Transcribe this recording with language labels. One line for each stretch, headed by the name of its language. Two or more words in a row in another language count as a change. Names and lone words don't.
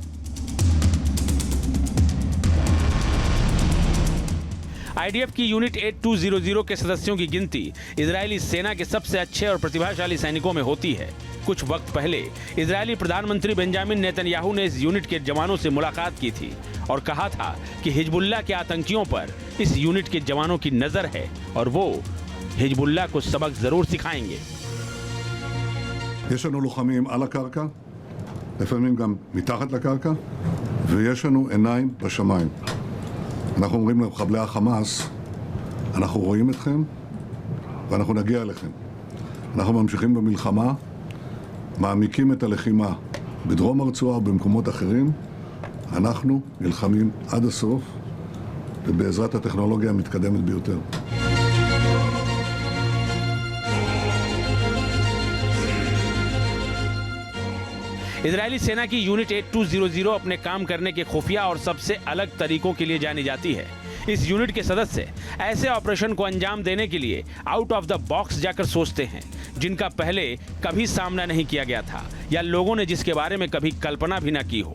Hindi: आईडीएफ की यूनिट 8200 के सदस्यों की गिनती इजरायली सेना के सबसे अच्छे और प्रतिभाशाली सैनिकों में होती है। कुछ वक्त पहले इजरायली प्रधानमंत्री बेंजामिन नेतन्याहू ने इस यूनिट के जवानों से मुलाकात की थी और कहा था कि हिजबुल्लाह के आतंकियों पर इस यूनिट के जवानों की नजर है और वो हिजबुल्लाह को सबक जरूर सिखाएंगे।
Hebrew: יש לנו לוחמים על הקרקע, לפעמים גם מתחת לקרקע, ויש לנו עיניים בשמיים. אנחנו אומרים למחבלי החמאס, אנחנו רואים אתכם ואנחנו נגיע אליכם. אנחנו ממשיכים במלחמה, מעמיקים את הלחימה בדרום הרצועה ובמקומות אחרים. אנחנו נלחמים עד הסוף ובעזרת הטכנולוגיה המתקדמת ביותר.
Hindi: इजरायली सेना की यूनिट 8200 अपने काम करने के खुफिया और सबसे अलग तरीकों के लिए जानी जाती है। इस यूनिट के सदस्य ऐसे ऑपरेशन को अंजाम देने के लिए
English: out of the box
Hindi: जाकर सोचते हैं जिनका पहले कभी सामना नहीं किया गया था या लोगों ने जिसके बारे में कभी कल्पना भी न की हो।